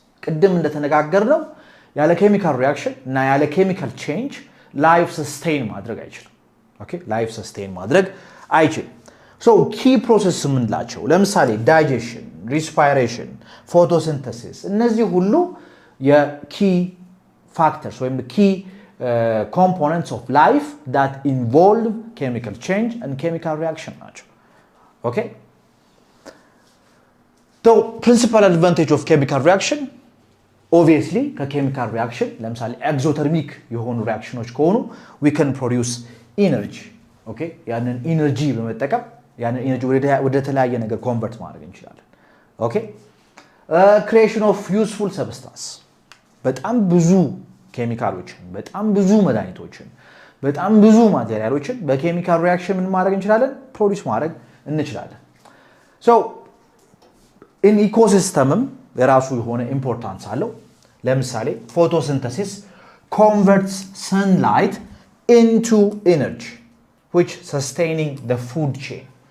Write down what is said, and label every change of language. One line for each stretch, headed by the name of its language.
Amharic: ቅድም እንደተነጋገርነው ያለ
English: chemical reaction እና ያለ chemical change life sustain
Amharic: ማድረግ አይችልም።
English: okay life sustain ማድረግ አይችልም። So key process ምንላቸው ለምሳሌ digestion, respiration, photosynthesis እነዚህ ሁሉ የkey factors or the key components of life that involve chemical change and chemical reaction. Okay? The principal advantage of chemical reaction, obviously, chemical reaction,
Amharic: ለምሳሌ
English: exothermic የሆኑ reactions ከሆኑ we can produce energy. Okay?
Amharic: ያንን energy በመጠቀም ያንን energy ወደ ተለያየ ነገር convert ማድረግ እንችላለን.
English: Okay? Creation of useful substance.
Amharic: በጣም ብዙ ኬሚካሎችን በጣም ብዙ መድኃኒቶችን በጣም ብዙ ማቴሪያሎችን በኬሚካል ሪአክሽን ምን ማድረግ እንችላለን ፕሮዲዩስ ማድረግ እንችላለን so
English: in ecosystem
Amharic: የራሱ የሆነ ኢምፖርታንስ አለው
English: ለምሳሌ photosynthesis converts sunlight into energy which sustaining the food chain